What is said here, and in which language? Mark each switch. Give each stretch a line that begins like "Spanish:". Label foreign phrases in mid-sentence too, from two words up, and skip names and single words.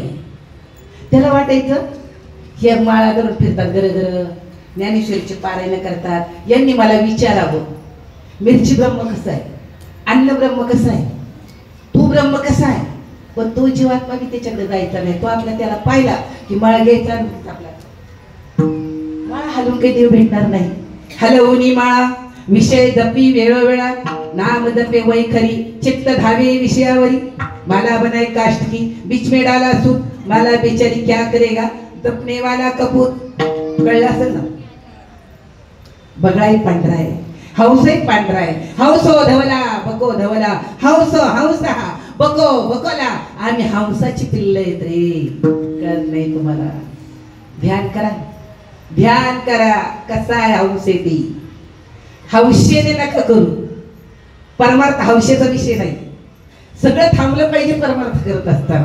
Marathi: त्याला वाटायचं हे माळा धरून फिरतात घर ज्ञानेश्वरीचे पारायण करतात, यांनी मला विचारावं मिरची ब्रह्म कसं आहे, अन्न ब्रह्म कसं आहे, तू ब्रह्म कसा आहे. पण तो जीवात्मा बी त्याच्याकडे जायचा नाही. तो आपला त्याला पाहिला की माळा घ्यायचा आपला माळा हलवून काही देव भेटणार नाही. हलवूनी माळा विषय जपी वेळोवेळा नाम जपे वै खरी चित्त धावे विषयावरी.
Hindi: माला बनाए काष्ट की बीच में डाला सूत माला बेचारी क्या करेगा जपने वाला कपूर.
Marathi: कळलं असेल ना. बगळाही पांढरा आहे, हौसही पांढरा आहे.
Sanskrit: हौसो धवला बको धवला हौसो हौसा बको बकोला.
Marathi: आम्ही हंसाची पिल्ल आहेत रे. कळत नाही तुम्हाला. ध्यान करा, ध्यान करा. कसा आहे हौसे ती. हौशेने नका करू. परमार्थ हौशेचा विषय नाही. सगळं थांबलं पाहिजे परमार्थ करत असताना.